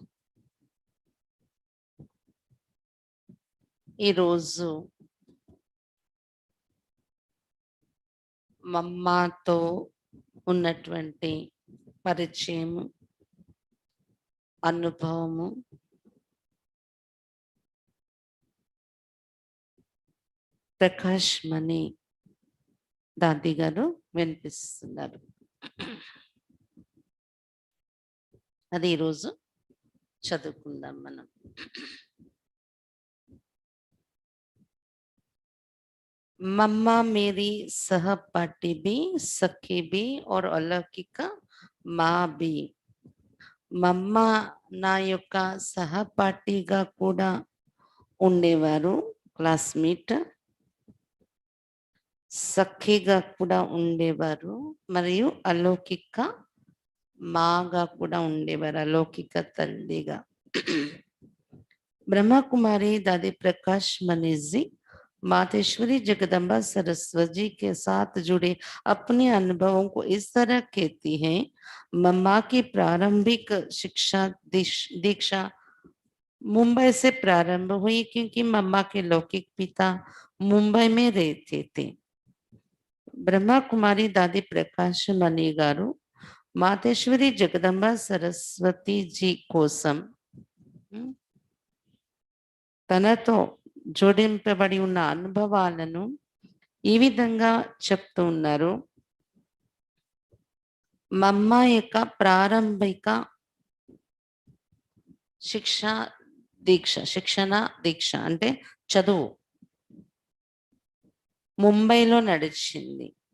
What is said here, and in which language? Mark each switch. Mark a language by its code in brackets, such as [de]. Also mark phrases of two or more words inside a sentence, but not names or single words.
[te] ఈరోజు మమ్మాతో ఉన్నటువంటి పరిచయము, అనుభవము, ప్రకాష్ మణి దాది గారు వినిపిస్తున్నారు. అది ఈరోజు చదువుకుందాం మనం. [hi] मम्मा मेरी सहपाठी भी, सखी भी और अलौकिक माँ भी. [te] మమ్మ నా యొక్క సహపాఠిగా కూడా ఉండేవారు, క్లాస్మేట్, సఖిగా కూడా ఉండేవారు, మరియు అలౌకిక మాగా కూడా ఉండేవారు, అలౌకిక తల్లిగా. [hi] ब्रह्मा दादी प्रकाश मणि जी मातेश्वरी जगदम्बा सरस्वती के साथ जुड़े अपने अनुभवों को इस तरह कहती हैं। मम्मा की प्रारंभिक शिक्षा दीक्षा मुंबई से प्रारंभ हुई, क्योंकि मम्मा के लौकिक पिता मुंबई में रहते थे. [te] ब्रह्मा कुमारी दादी प्रकाश मणि गारू मातेश्वरी जगदम्बा सरस्वती जी कोसम తనతో జోడింపబడి ఉన్న అనుభవాలను ఈ విధంగా చెప్తూ ఉన్నారు. మమ్మ యొక్క ప్రారంభిక శిక్షణ దీక్ష అంటే చదువు ముంబైలో నడిచింది.